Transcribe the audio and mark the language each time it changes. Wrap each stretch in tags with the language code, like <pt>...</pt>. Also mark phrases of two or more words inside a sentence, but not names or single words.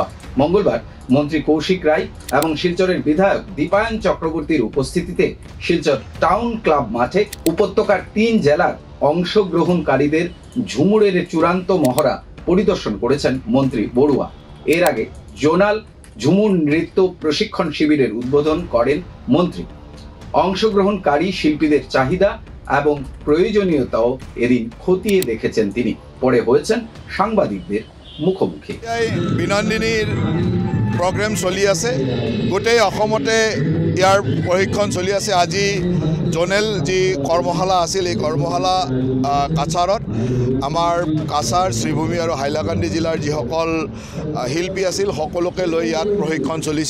<bn>মঙ্গলবার মন্ত্রী কৌশিক রায় এবং শিলচরের বিধায়ক দীপায়ন চক্রবর্তীর উপস্থিতিতে শিলচর টাউন ক্লাব মাঠে উপত্যকার 3 জেলার অংশগ্রহণকারীদের ঝুমুরের চূড়ান্ত মহড়া পরিদর্শন করেছেন মন্ত্রী বড়ুয়া। এর আগে জোনাল ঝুমুর নৃত্য প্রশিক্ষণ শিবিরের উদ্বোধন করেন মন্ত্রী। অংশগ্রহণকারী শিল্পীদের চাহিদা এবং প্রয়োজনীয়তাও এদিন খতিয়ে দেখেছেন তিনি। পরে হয়েছেন সাংবাদিকদের মুখোমুখি।</bn> <as>বিনন্দিনীর প্ৰগ্ৰেম চলি আছে, গোটেই অসমতে ইয়াৰ প্ৰশিক্ষণ চলি আছে। আজি জোনেল যি কৰ্মশালা আছিল, এই কৰ্মশালা কাছাৰত আমাৰ কাছাৰ, শ্ৰীভূমি আৰু হাইলাকান্দি জিলাৰ যিসকল শিল্পী আছিল সকলোকে লৈ ইয়াত প্ৰশিক্ষণ চলিছে।</as>